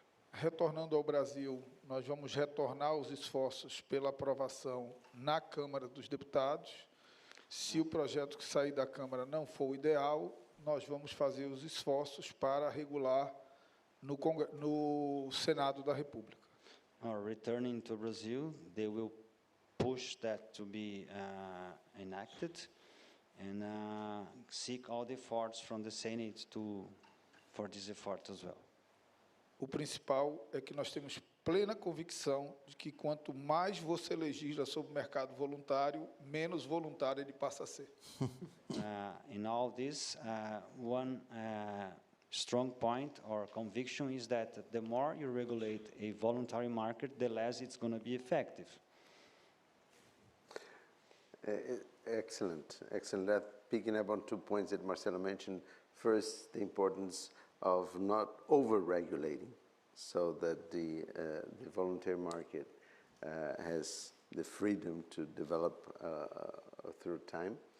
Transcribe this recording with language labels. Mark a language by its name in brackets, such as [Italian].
[Portuguese] Retornando ao Brasil, nós vamos retornar os esforços pela aprovação na Câmara dos Deputados. Se o projeto que sair da Câmara não for o ideal, nós vamos fazer os esforços para regular no Senado da República. [English] Returning to Brazil, they will push that to be enacted and seek all the efforts from the Senate for this effort as well. [Portuguese] O principal é que nós temos plena convicção de que quanto mais você legisla sobre o mercado voluntário, menos voluntário ele passa a ser. [English] In all this, one strong point or conviction is that the more you regulate a voluntary market, the less it's going to be effective. Excellent, excellent. Picking up on 2 points that Marcelo mentioned. First, the importance of not over-regulating, so that the voluntary market has the freedom to develop through time.